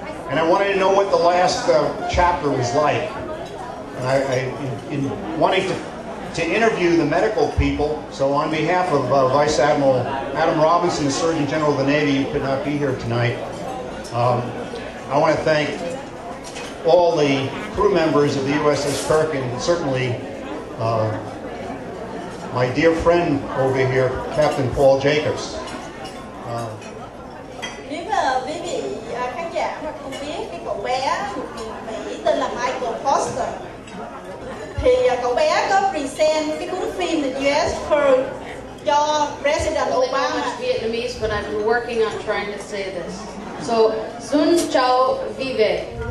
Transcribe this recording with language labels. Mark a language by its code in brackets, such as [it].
[en] And I wanted to know what the last chapter was like. And in wanting to interview the medical people, so on behalf of Vice Admiral Adam Robinson, the Surgeon General of the Navy, who could not be here tonight, I want to thank all the crew members of the USS Kirk, and certainly my dear friend over here, Captain Paul Jacobs. [vi] Nếu mà quý vị khán giả mà không biết cái cậu bé một người Mỹ tên là Michael Foster, thì cậu bé có present cái cuốn phim The US Kirk cho President Obama. [en] I don't know much Vietnamese, but I've been working on trying to say this. So, Sun Chao Vive.